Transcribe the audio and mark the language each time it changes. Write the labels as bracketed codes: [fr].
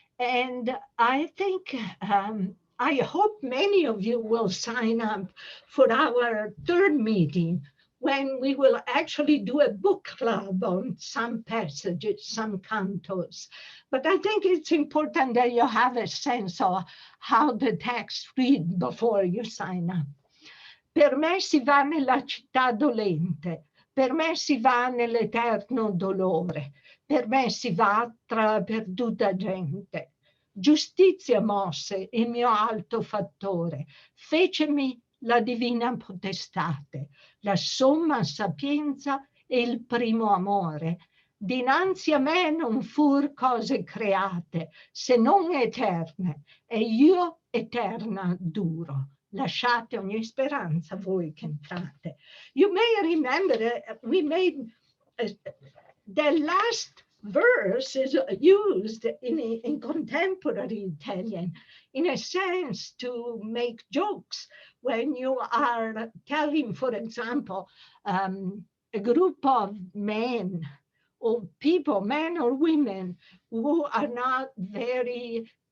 [en] And I think, I hope many of you will sign up for our third meeting, when we will actually do a book club on some passages, some cantos. But I think it's important that you have a sense of how the text read before you sign up. [it] Per me si va nella città dolente, per me si va nell'eterno dolore, per me si va tra la perduta gente. Giustizia mosse il mio alto fattore, fecemi la divina potestate, la somma sapienza e il primo amore. Dinanzi a me non fur cose create, se non eterne, e io eterna duro. Lasciate ogni speranza voi che entrate. [en] You may remember we made the last verse is used in contemporary Italian in a sense to make jokes when you are telling, for example, a group of men or people, men or women, who are not very